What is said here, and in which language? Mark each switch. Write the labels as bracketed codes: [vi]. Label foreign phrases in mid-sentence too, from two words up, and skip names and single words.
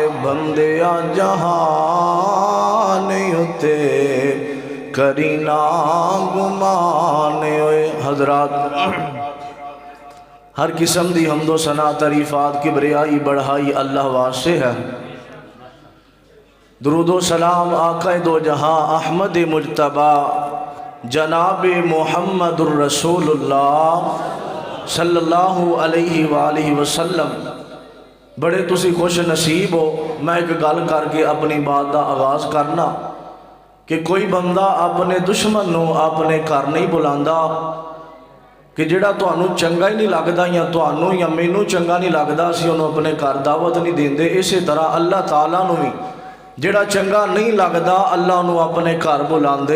[pa] بندے آ جہان اتے کرینا گمان ہوئے. حضرات ہر قسم دی حمد و ثنا تعریفات کبریائی بڑائی اللہ واسطے ہے. درود و سلام آقا دو جہاں احمد مجتبیٰ جناب محمد رسول اللہ [ar] صلى الله عليه وآله وسلم. [pa] بڑے تسی خوش نصیب ہو۔ میں ایک گل کرکے اپنی بات کا آغاز کرنا کہ کوئی بندہ اپنے دشمن نوں اپنے گھر نہیں بلاندا کہ جہڑا تہانوں چنگا ہی نہیں لگتا یا تہانوں یا مینوں چنگا نہیں لگتا اسیں اوہنوں اپنے گھر دعوت نہیں دیندے. اس طرح اللہ تعالیٰ نوں بھی جہڑا چنگا نہیں لگتا اللہ اوہنوں اپنے گھر بلاندے.